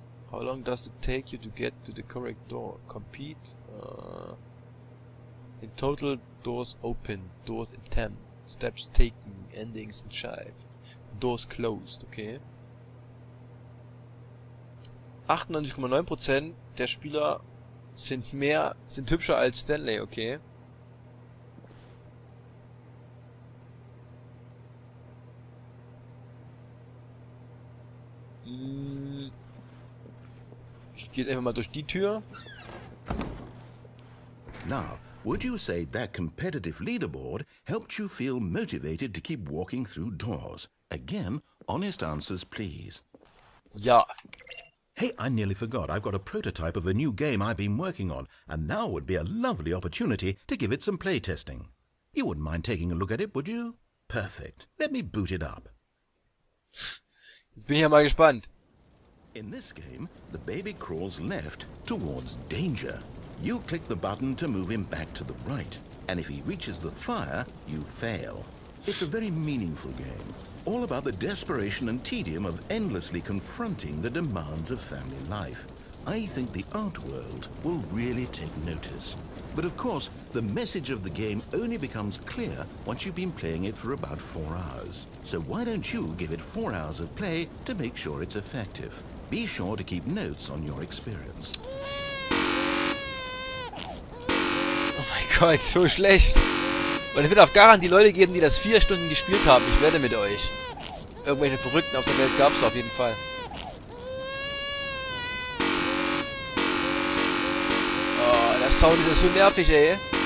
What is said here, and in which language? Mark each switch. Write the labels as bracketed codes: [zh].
[en] How long does it take you to get to the correct door? Compete. In total, doors open, doors attempt, steps taken, endings achieved, doors closed. Okay. [de] 98,9% der Spieler sind hübscher als Stanley. Okay. Ich gehe einfach mal durch die Tür. [en] Now, would you say that competitive leaderboard helped you feel motivated to keep walking through doors? Again, honest answers, please. [de] Ja. [en] Hey, I nearly forgot. I've got a prototype of a new game I've been working on, and now would be a lovely opportunity to give it some playtesting. You wouldn't mind taking a look at it, would you? Perfect. Let me boot it up. [de] Ich bin ja mal gespannt. [en] In this game, the baby crawls left towards danger. You click the button to move him back to the right, and if he reaches the fire, you fail. It's a very meaningful game, all about the desperation and tedium of endlessly confronting the demands of family life. I think the art world will really take notice. But of course, the message of the game only becomes clear once you've been playing it for about 4 hours. So why don't you give it 4 hours of play to make sure it's effective? Be sure to keep notes on your experience. [de] Oh mein Gott, so schlecht. Und es wird auf Garant die Leute geben, die das 4 Stunden gespielt haben. Ich wette mit euch. Irgendwelche Verrückten auf der Welt gab es auf jeden Fall. Oh, der Sound ist ja so nervig, ey.